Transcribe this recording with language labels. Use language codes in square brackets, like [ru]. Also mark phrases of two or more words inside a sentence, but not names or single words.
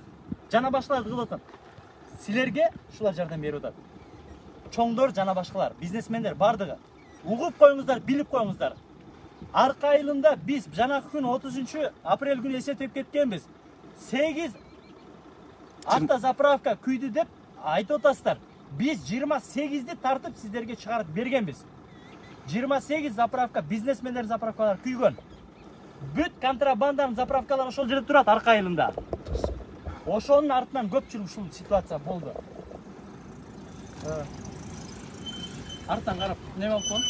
[ky] Жана башкаларды кылып атат. Силерге ушулар жардам берип атат. Чоңдор жана башкалар, бизнесмендер бардыгы. Угуп коюңуздар, билип коюңуздар. Арка айылында биз жанакы күн 30 апрель күнү эсептеп кеткенбиз. 8 автозаправка күйдү деп айтып атасыздар. Biz 28'di tartıp sizlerge çıkarıp bergenbiz. 28 zapravka, biznesmenler zapravkalar küygön. Büt kontrabandanın zapravkalar oşol жерде турат арка айылында. Ошонун артынан көпчүлүк ушул ситуация болду. Арттан карап, неме болуп калды?